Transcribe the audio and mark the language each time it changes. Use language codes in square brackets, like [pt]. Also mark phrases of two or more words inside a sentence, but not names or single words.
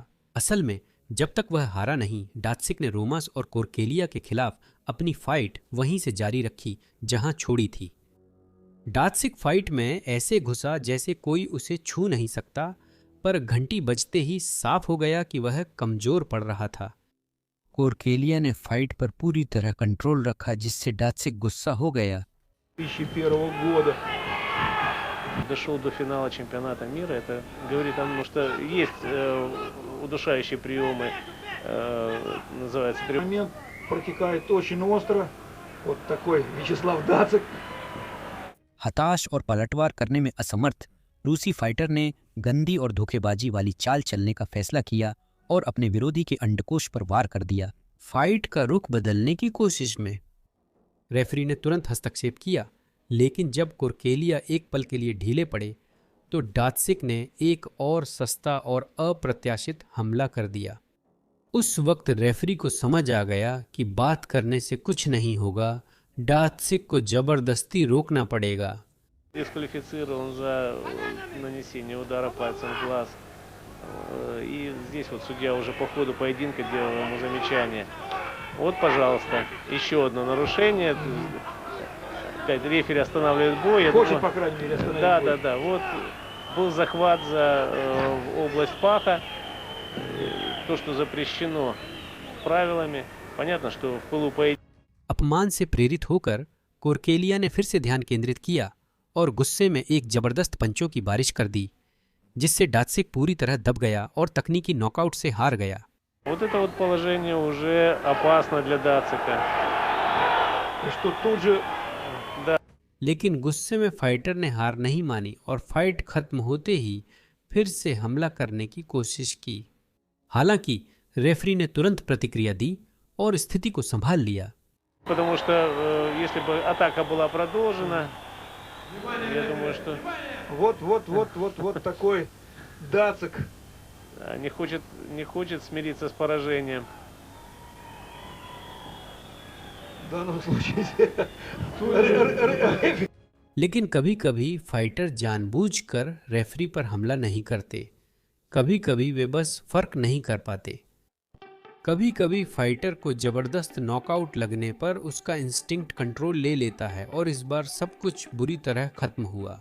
[hi] असल में जब तक वह हारा नहीं, डात्सिक ने रोमस और कोर्केलिया के खिलाफ अपनी फाइट वहीं से जारी रखी जहां छोड़ी थी। डात्सिक फाइट में ऐसे घुसा जैसे कोई उसे छू नहीं सकता, पर घंटी बजते ही साफ हो गया कि वह कमजोर पड़ रहा था। कोर्केलिया ने फाइट पर पूरी तरह कंट्रोल रखा, जिससे डात्सिक गुस्सा हो गया। [ru] 2001 года дошел до финала чемпионата мира. Это говорит о том, что есть удушающие приемы, называется прием. Момент протекает очень остро. Вот такой Вячеслав Дацик. [hi] हताश और पलटवार करने में असमर्थ रूसी फाइटर ने गंदी और धोखेबाजी वाली चाल चलने का फैसला किया और अपने विरोधी के अंडकोश पर वार कर दिया। फाइट का रुख बदलने की कोशिश में रेफरी ने तुरंत हस्तक्षेप किया, लेकिन जब कोर्केलिया एक पल के लिए ढीले पड़े तो डात्सिक ने एक और सस्ता और अप्रत्याशित हमला कर दिया। उस वक्त रेफरी को समझ आ गया कि बात करने से कुछ नहीं होगा, डात्सिक को जबरदस्ती रोकना पड़ेगा। [ru] Дисквалифицирован за нанесение удара пальцем в глаз. И здесь вот судья уже по ходу поединка делал ему замечание. Вот, пожалуйста, еще одно нарушение. Рефери останавливает бой. Хочет, по крайней мере, остановить бой. Да. Вот был захват за область паха. То, что запрещено правилами. Понятно, что в пылу поединка. [hi] अपमान से प्रेरित होकर कोर्केलिया ने फिर से ध्यान केंद्रित किया और गुस्से में एक जबरदस्त पंचों की बारिश कर दी, जिससे डात्सिक पूरी तरह दब गया और तकनीकी नॉकआउट से हार गया। [ru] Вот это вот положение уже опасно для Дацика. И что тут же [hi] लेकिन गुस्से में फाइटर ने हार नहीं मानी और फाइट खत्म होते ही फिर से हमला करने की कोशिश की। हालांकि रेफरी ने तुरंत प्रतिक्रिया दी और स्थिति को संभाल लिया। [ru] Потому что если бы атака была продолжена, я думаю, что вот такой Дацик. не хочет смириться с поражением. В данном случае. [hi] लेकिन कभी कभी फाइटर जानबूझकर रेफरी पर हमला नहीं करते, कभी कभी वे बस फर्क नहीं कर पाते। कभी कभी फाइटर को जबरदस्त नॉकआउट लगने पर उसका [en] instinct control [hi] ले लेता है और इस बार सब कुछ बुरी तरह खत्म हुआ।